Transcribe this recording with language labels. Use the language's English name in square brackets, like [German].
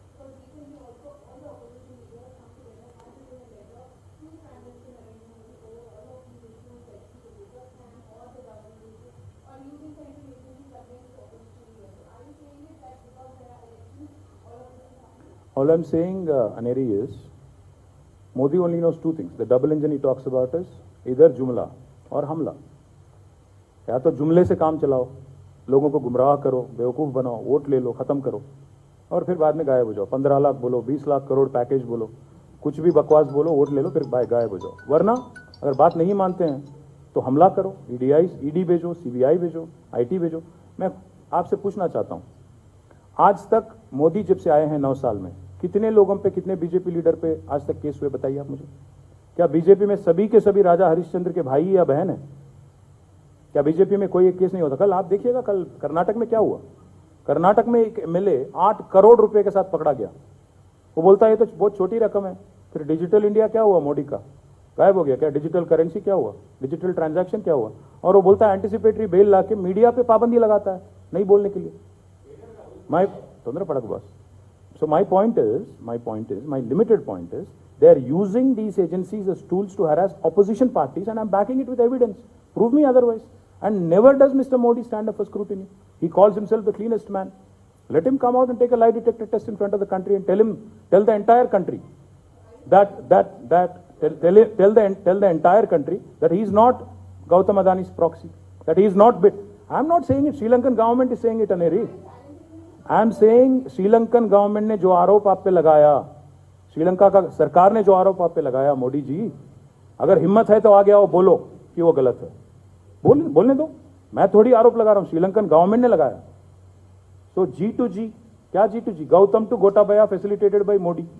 [English] Because recently also all the opposition leaders come together and written a letter to Prime Minister Narendra Modi over all of these issues like the Business Plan or the government issues or using central agencies against the opposition leaders. So are you saying it that because there are elections, all of this is happening? All I'm saying, Aneri, is Modi only knows two things. The double engine he talks about is either [Hindi] जुमला और हमला. या तो जुमले से काम चलाओ, लोगों को गुमराह करो, बेवकूफ़ बनाओ, वोट ले लो, ख़त्म करो, और फिर बाद में गायब हो जाओ. 15 लाख बोलो, 20 लाख करोड़ पैकेज बोलो, कुछ भी बकवास बोलो, वोट ले लो, फिर गायब हो जाओ. वरना अगर बात नहीं मानते हैं तो हमला करो, ईडी भेजो, CBI भेजो, IT भेजो. मैं आपसे पूछना चाहता हूँ, आज तक मोदी जब से आए हैं 9 साल में कितने लोगों पे, कितने बीजेपी लीडर पे आज तक केस हुए बताइए आप मुझे। क्या बीजेपी में सभी के सभी राजा हरिश्चंद्र के भाई या बहन है? क्या बीजेपी में कोई एक केस नहीं होता? कल आप देखिएगा, कल कर्नाटक में क्या हुआ। कर्नाटक में एक एमएलए 8 करोड़ रुपए के साथ पकड़ा गया। वो बोलता है ये तो बहुत छोटी रकम है। फिर डिजिटल इंडिया क्या हुआ मोदी का? गायब हो गया। क्या डिजिटल करेंसी क्या हुआ? डिजिटल ट्रांजैक्शन क्या हुआ? और वो बोलता है एंटिसिपेटरी बेल ला के मीडिया पे पाबंदी लगाता है नहीं बोलने के लिए। माई तोंदरा पड़क बस। [English] So my point is, my limited point is, they are using these agencies as tools to harass opposition parties, and I'm backing it with evidence. Prove me otherwise. And never does Mr. Modi stand up for scrutiny. He calls himself the cleanest man. Let him come out and take a lie detector test in front of the country and tell the entire country tell the entire country that he is not Gautam Adani's proxy, that he is not bit. I'm not saying it. Sri Lankan government is saying it, Aneri. I'm saying [Hindi] Sri Lankan government ने जो आरोप आप पे लगाया, श्रीलंका का सरकार ने जो आरोप आप पे लगाया, मोदी जी अगर हिम्मत है तो आगे आओ, बोलो कि वो गलत है। बोलने दो। मैं थोड़ी आरोप लगा रहा हूं, श्रीलंकन गवर्नमेंट ने लगाया। तो G2G, क्या G2G? [English] Gautam to Gotabaya facilitated by Modi.